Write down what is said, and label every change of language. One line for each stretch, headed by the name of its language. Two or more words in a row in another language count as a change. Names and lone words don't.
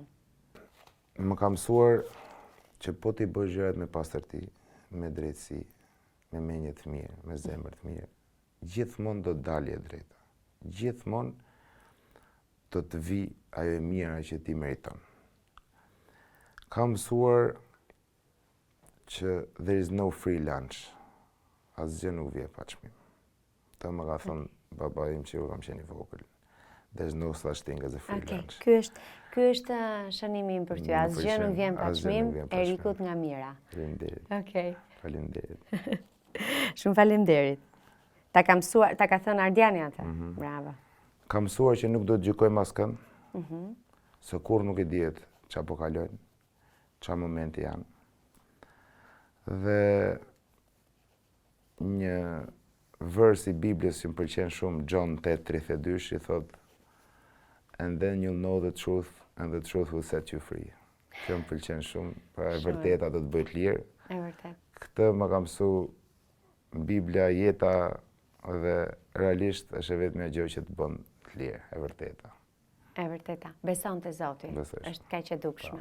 Albanian: Më ka mësuar që po t'i bësh gjërat me pastërti, me drejtësi, me mendje të mirë, me zemër të mirë, gjithmonë do të dalë e drejta. Gjithmonë do të vi ajo e mira që ti meriton. Ka mësuar që
English: there is no free lunch.
Albanian: Asgjë nuk vjen pa çmim. Të më ka thënë baba im që kam qenë i vogël.
English: There's no such thing as a free lunch.
Albanian: Ky është shënimi im për ty. Asgjë nuk vjen pa çmim, Erikut nga mira. Faleminderit. Okej. Faleminderit. Shumë faleminderit. Ta ka mësuar, ta ka thënë Ardiani atë. Bravo. Ka mësuar që nuk do të gjykojmë askënd. Se kur nuk e dihet çfarë po kalojnë. çfarë momenti janë. Dhe një vers i Biblës që më pëlqen shumë, John 8:32, i thot,
English: and then you'll know the truth, and the truth will set you free.
Albanian: Kjo më pëlqen shumë, pra e vërteta do të bëjt lirë. E vërtet. Këtë më ka mësu Biblia, jeta dhe realisht është e vetmja gjë që të bën të lirë, e vërteta. E vërteta. Beson te Zoti. Besoj. Është kaq e dukshme.